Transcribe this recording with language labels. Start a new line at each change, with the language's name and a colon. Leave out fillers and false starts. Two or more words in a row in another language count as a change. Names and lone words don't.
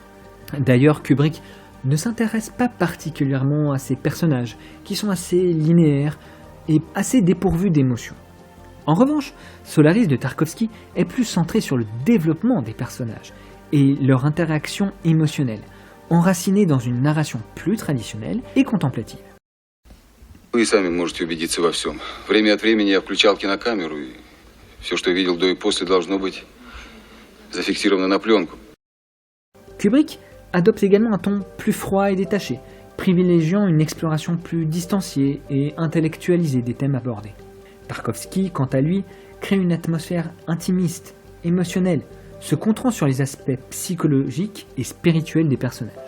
French: D'ailleurs, Kubrick ne s'intéresse pas particulièrement à ces personnages, qui sont assez linéaires et assez dépourvus d'émotions. En revanche, Solaris de Tarkovsky est plus centré sur le développement des personnages et leur interaction émotionnelle, enracinée dans une narration plus traditionnelle et contemplative.
Russian: Вы сами можете убедиться во всем. Время от времени я включал кинокамеру, и все, что видел до и после, должно быть зафиксировано на пленку.
French: Kubrick adopte également un ton plus froid et détaché, privilégiant une exploration plus distanciée et intellectualisée des thèmes abordés. Tarkovsky, quant à lui, crée une atmosphère intimiste, émotionnelle, se concentrant sur les aspects psychologiques et spirituels des personnages.